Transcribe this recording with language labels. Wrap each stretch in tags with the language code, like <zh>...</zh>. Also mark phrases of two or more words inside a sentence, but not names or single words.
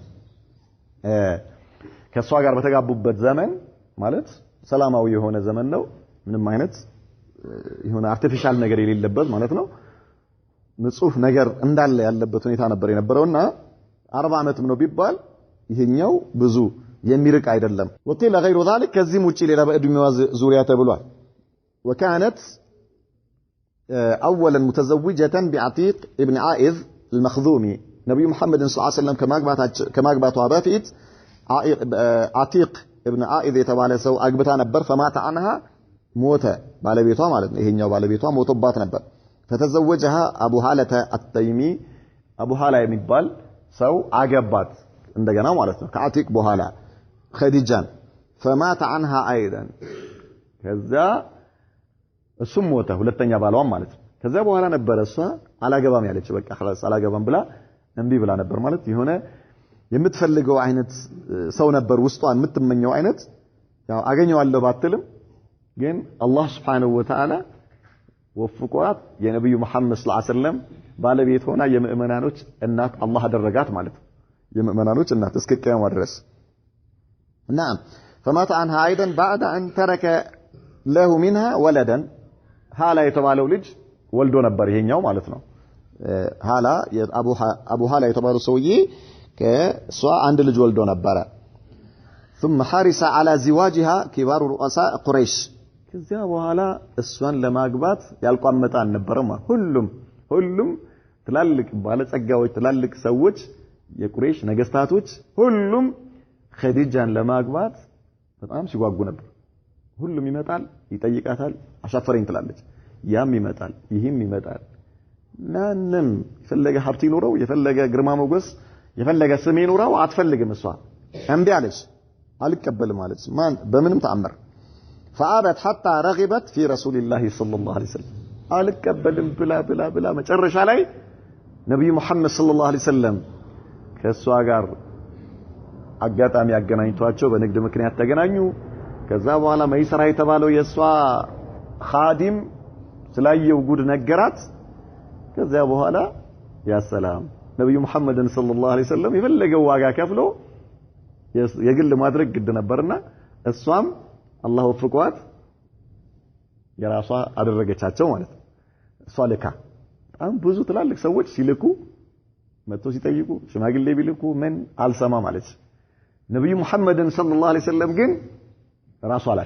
<am>ከሷ ጋር በተጋቡበት ዘመን ማለት ሰላማዊ የሆነ ዘመን ነው ምንም አይነት የሆነ አርቲፊሻል ነገር የሌለበት ማለት ነው ንጹህ ነገር እንዳለ ያለበት ሁኔታ ነበር የነበረውና 40 አመትም ነው ቢባል ይሄኛው ብዙ የሚርቅ አይደለም</am> <ar>وقيل غير ذلك</ar> <am>ከዚህም ውጪ ሌላ በእድሜዋ ዙሪያ ተብሏል وكانت</am> <ar>اولا متزوجه بعتيق ابن عائذ المخذومي نبي محمد صلى الله عليه وسلم</ar> <am>ከማግባቷ በፊት</am> <ar>عتيق ابن</ar> <am>عائذ የተባለ ሰው አግብታ ነበር</am> <ar>فمات عنها</ar> <am>ሞተ ባለቤቷ ማለት ነው ይሄኛው ባለቤቷ ሞቶባት ነበር</am> <ar>فتزوجها ابو هالة التيمي ابو هالة</ar> <am>የሚባል ሰው አገባት እንደገና ማለት ነው ከአቲቅ በኋላ</am> <ar>خديجان فمات عنها ايضا</ar> <am>ከዛ እሱም ሞተ ሁለተኛ ባሏም ማለት ነው ከዛ በኋላ ነበር እሷ አላገባም ያለችው በቃ خلاص አላገባም ብላ እንቢ ብላ ነበር ማለት የሆነ የምትፈልገው አይነት ሰው ነበር ውስጧ የምትመኘው አይነት ያው አገኘዋለሁ ባትልም ግን አላህ</am> <ar>سبحانه وتعالى</ar> <am>ወፍቋት የነብዩ መሐመድ</am> <ar>صلى الله عليه وسلم</ar> <am>ባለቤት ሆና የምእመናኖች እናት አላህ አደረጋት ማለት የምእመናኖች እናት እስከ ቂያማ ድረስ</am> <ar>نعم فمات عنها ايضا بعد ان ترك له منها ولدا</ar> <am>ሃላ የተባለው ልጅ ወልዶ ነበር ይሄኛው ማለት ነው ሃላ አቡ ሃላ የተባለው ሰውዬ ከሷ አንድ ልጅ ወልዶ ነበር</am> <ar>ثم حرص على زواجها كبار رؤساء قريش</ar> <am>ከዚያ በኋላ እሷን ለማግባት ያልቋመጣ አልነበረም ሁሉም ትላልቅ ባለጸጋዎች ትላልቅ ሰዎች የቁረይሽ ነገስታቶች ሁሉም ኸዲጃን ለማግባት በጣም ሲጓጉ ነበር ሁሉም ይመጣል ይጠይቃታል አሻፈረኝ ትላለች ያም ይመጣል ይህም ይመጣል ማንም የፈለገ ሀብት ይኖረው የፈለገ ግርማ ሞገስ የፈለገ ስም ይኖረው አትፈልግም እሷ እንዴ አለች አልቀበልም አለች ማን በምንም ተአምር</am> <ar>فعابت حتى رغبت في رسول الله صلى الله عليه وسلم</ar> <am>አልቀበልም ብላ መጨረሻ ላይ ነብዩ መሐመድ</am> <ar>صلى الله عليه وسلم</ar> <am>ከሷ ጋር አጋጣሚ ያገናኝቷቸው በንግድ ምክንያት ተገናኙ ከዛ በኋላ መይሰራ የተባለው የሷ ኻዲም ስላየው ጉድ ነገራት ከዛ በኋላ ያ ሰላም ነብዩ መሐመድን</am> <ar>صلى الله عليه وسلم</ar> <am>የፈለገው ዋጋ ከፍሎ የግል ማድረግ ግድ ነበርና እሷም አላህ ወፍቋት የራሷ አደረገቻቸው ማለት ነው እሷ ለካ በጣም ብዙ ትላልቅ ሰዎች ሲልኩ መጥቶ ሲጠይቁ ሽማግሌ ቢልኩ ምን አልሰማ ማለት ነብዩ መሐመድን ሰለላሁ ዐለይሂ ወሰለም ግን ራሷ</am>